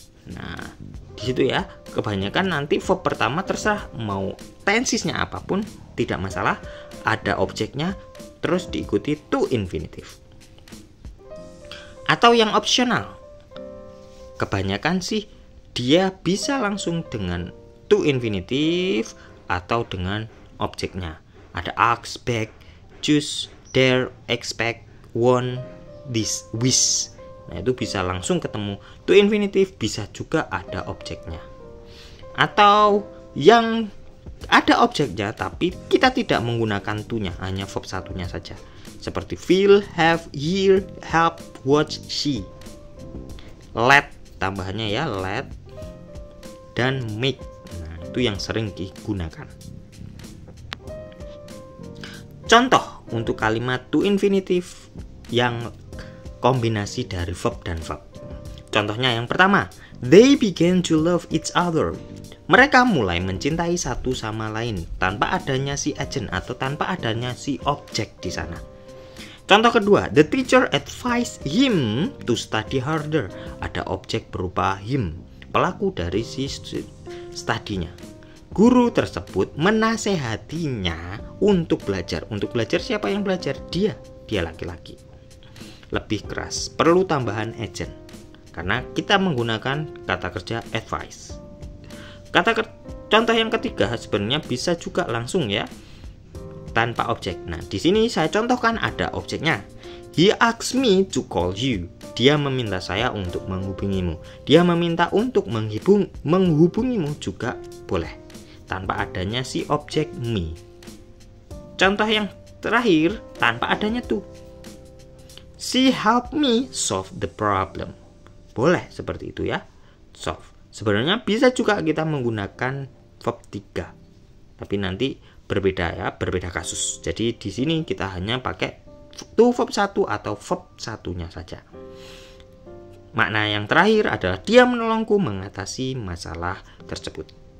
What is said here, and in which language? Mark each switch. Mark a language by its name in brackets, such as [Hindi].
[Indonesian] Nah, di situ ya. Kebanyakan nanti verb pertama terserah mau tensesnya apapun, tidak masalah. Ada objeknya, terus diikuti to infinitive. Atau yang opsional, kebanyakan sih dia bisa langsung dengan to infinitive atau dengan objeknya. Ada ask, beg, choose, dare, expect, want, this, wish. Nah, itu bisa langsung ketemu to infinitive, bisa juga ada objeknya. Atau yang ada objeknya tapi kita tidak menggunakan to-nya, hanya verb satunya saja. Seperti feel, have, hear, help, watch, see. Let, tambahannya ya, let dan make. Nah, itu yang sering digunakan. Contoh untuk kalimat to infinitive yang kombinasi dari verb dan verb. Contohnya yang pertama, [English] they began to love each other [Indonesian] Mereka mulai mencintai satu sama lain tanpa adanya si agent atau tanpa adanya si objek di sana. Contoh kedua, [English] the teacher advised him to study harder. [Indonesian] Ada objek berupa him, pelaku dari si studinya. Guru tersebut menasehatinya untuk belajar. Untuk belajar, siapa yang belajar? Dia laki-laki. Lebih keras, perlu tambahan agent. Karena kita menggunakan kata kerja advice. Contoh yang ketiga sebenarnya bisa juga langsung ya, tanpa objek. Nah, di sini saya contohkan ada objeknya. [English] He asked me to call you. [Indonesian] Dia meminta saya untuk menghubungimu. Dia meminta untuk menghubungimu juga boleh, tanpa adanya si objek me. Contoh yang terakhir, tanpa adanya to. [English] She helped me solve the problem. [Indonesian] Boleh seperti itu ya, solve. Sebenarnya bisa juga kita menggunakan verb 3. Tapi nanti berbeda ya, berbeda kasus. Jadi di sini kita hanya pakai to verb 1 atau verb satunya saja. Makna yang terakhir adalah dia menolongku mengatasi masalah tersebut.